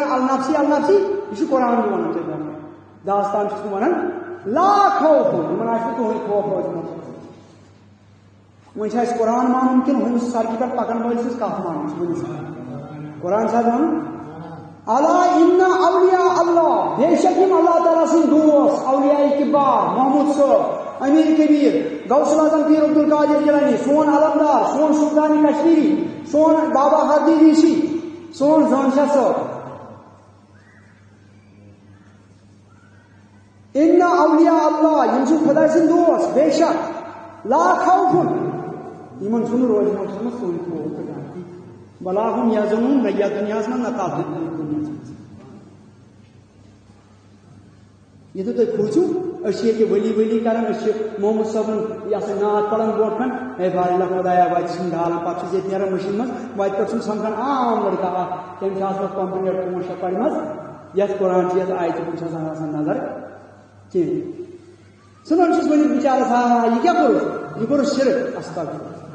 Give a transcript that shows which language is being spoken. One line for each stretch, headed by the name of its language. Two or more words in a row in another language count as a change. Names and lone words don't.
Arabic: النفسی النفسی
Kashmiri: یہِ چھُ قرآن تہِ وَنان تۄہہِ برونٛہہ داستان چھُس بہٕ وَنان
Arabic: لا خوف
Kashmiri: یِمن آسہِ نہٕ کٕہٕنۍ خوف روزمُت وۄنۍ چھِ اَسہِ قرآن مانُن کِنہٕ ہُمِس سڑکہِ پٮ۪ٹھ پکن وٲلۍ سٕنٛز کتھ مانُن قرآن چھا وَنُن
Arabic: الا ان اولیاء اللہ
Kashmiri: بے شک یِم اللہ تعالیٰ سٕنٛدۍ دوست اولیاء کبار محمود صٲب امیر کبیر غوث الاعظم پیر عبدالقادر جیلانی سون علمدار سون سلطان کشمیری سون بابا ہردی ریشی سون زانشاہ صٲب
Arabic: ان اولیاء اللہ
Kashmiri: یِم چھِ خۄداے سٕنٛدۍ دوست بے شک
Arabic: لا خوف
Kashmiri: یِمن چھُنہٕ روزمُت منٛز کٕہٕنۍ خوف تہٕ ڈر
Arabic: ولا هم یحزنون
Kashmiri: نہ یتھ دُنیاہس منٛز نہ تتھ دُنیاہس منٛز ییٚتہِ تُہۍ کھوٗژِو أسۍ چھِ ییٚتہِ ؤلی کران أسۍ چھِ محمد صٲبُن یہِ ہسا نعت پران برونٛٹھ کَن ہے بارِلا خۄدایا وَتہِ چھِنہٕ ڈالان پَتہٕ چھُس ییٚتہِ نیران مٔشیٖن منٛز وَتہِ پٮ۪ٹھ چھُنہٕ سَمکھان عام لٔڑکہٕ اکھ تٔمۍ چھِ آسان کمپیوٗٹر 5-6 پَرِمَژ یَتھ قرآن چھِ یَتھ آیتہِ کُن چھِ آسان نظر کِہیٖنۍ ژھٕنان چھُس ؤنِتھ بِچارَس ہا یہِ کیٛاہ کوٚرُتھ یہِ کوٚرُتھ شِرک استغفر